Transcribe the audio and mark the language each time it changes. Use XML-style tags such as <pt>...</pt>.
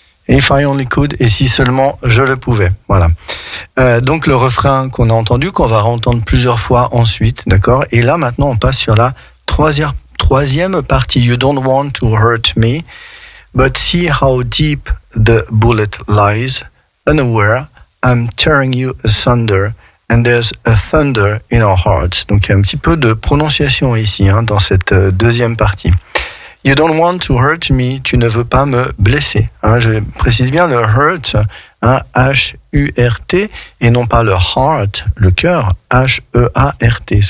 <en>If I only could,</en> <fr>et si seulement je le pouvais. Voilà. Donc le refrain qu'on a entendu, qu'on va entendre plusieurs fois ensuite, d'accord ? Et là maintenant on passe sur la troisième partie.</fr> <en>You don't want to hurt me, but see how deep the bullet lies. Unaware, I'm tearing you asunder, and there's a thunder in our hearts.</en> <fr>Donc il y a un petit peu de prononciation ici, dans cette deuxième partie.</fr> <en>You don't want to hurt me,</en> <fr>tu ne veux pas me blesser. Je précise bien le hurt, H-U-R-T, et non pas le heart, le cœur, H-E-A-R-T.</fr>